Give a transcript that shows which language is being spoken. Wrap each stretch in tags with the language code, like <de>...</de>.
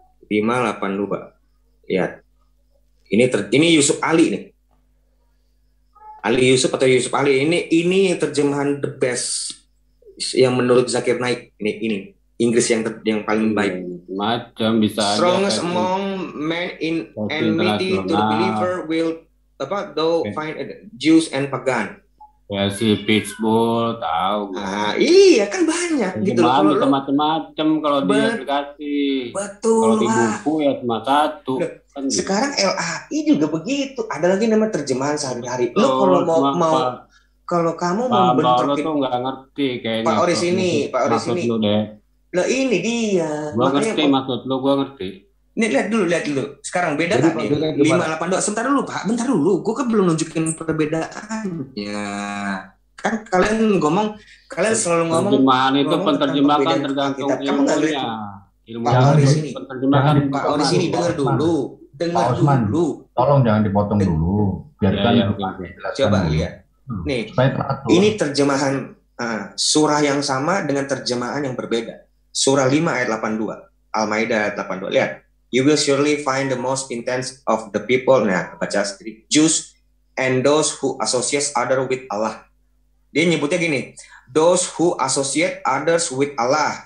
<id>582. Ya. Ini Yusuf Ali nih. Ali Yusuf atau Yusuf Ali ini terjemahan</id> <en>the best</en> <id>yang menurut Zakir Naik. Ini Inggris yang paling baik. Macam bisa</id> <en>strongest among men in enmity to the believer will find Jews and pagan.</en> <id>Versi Pitbull tahu. Iya kan banyak gitu loh. Macam-macam kalau di aplikasi. Betul. Kalau di buku ya cuma satu. Kan sekarang LAI juga begitu. Ada lagi nama terjemahan sehari-hari. Lo kalau kamu mau bentuk tuh nggak ngerti kayaknya. Pak Oris ini. Lah ini dia. Gua ngerti maksud lo, gua ngerti. Nih lihat dulu. Sekarang beda kan nih? 582. Sebentar dulu Pak, bentar dulu. Gue kan belum nunjukin perbedaannya. Kan kalian selalu ngomong. Terjemahan itu penerjemahan tergantung ilmunya. Pak Oris ini dengar dulu. Tolong jangan dipotong dulu. Biarkan. Coba lihat. Nih, ini terjemahan surah yang sama dengan terjemahan yang berbeda. Surah 5 ayat 82. Al-Maidah ayat 82. Lihat.</id> <en>You will surely find the most intense of the people.</en> <id>Nah, baca sendiri.</id> <en>Jews and those who associate others with Allah.</en> <id>Dia nyebutnya gini.</id> <en>Those who associate others with Allah.</en>